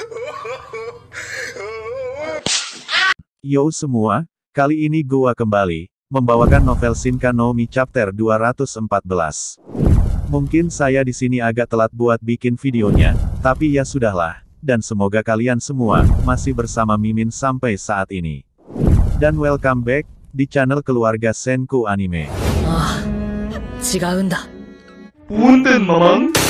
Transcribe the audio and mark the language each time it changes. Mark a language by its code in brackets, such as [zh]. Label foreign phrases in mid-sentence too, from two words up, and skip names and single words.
[id] Yo semua, kali ini gua kembali, membawakan novel Shinka no Mi Chapter 214. Mungkin saya di sini agak telat buat bikin videonya, tapi ya sudahlah, dan semoga kalian semua masih bersama Mimin sampai saat ini. Dan [en] welcome back [id] di channel keluarga Senku Anime. [ja] 違うんだ。 [su] Punten, Mamang.